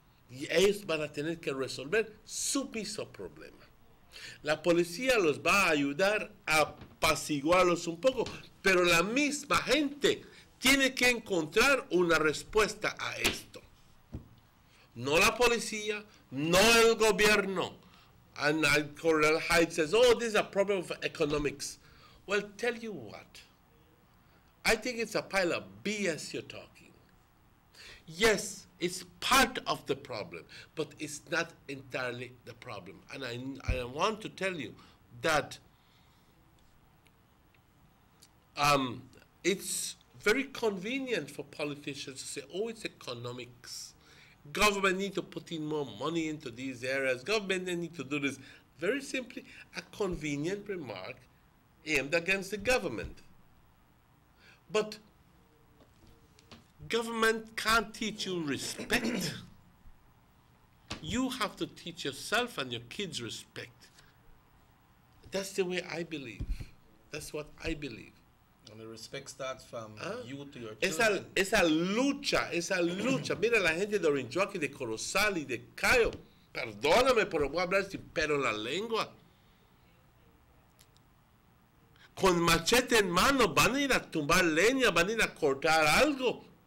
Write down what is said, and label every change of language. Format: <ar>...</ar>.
<es>Y ellos van a tener que resolver su mismo problema. La policía los va a ayudar a apaciguarlos un poco, pero la misma gente tiene que encontrar una respuesta a esto. No la policía, no el gobierno.</es> <en>And Coronel Hyde says, oh, this is a problem of economics. Well, tell you what. I think it's a pile of BS you're talking. Yes, it's part of the problem, but it's not entirely the problem. And I want to tell you that it's very convenient for politicians to say, oh, it's economics. Government need to put in more money into these areas. Government need to do this. Very simply, a convenient remark aimed against the government. But Government can't teach you respect. You have to teach yourself and your kids respect. That's the way I believe. That's what I believe. And the respect starts from you to your</en> <es>Esa</es> <en>children.</en> <es>lucha. Mira la gente de Orange Walk y de Corozal y de Cayo. Perdóname, pero voy a hablar sin pelo en la lengua. Con machete en mano van a ir a tumbar leña, van a ir a cortar algo.</es>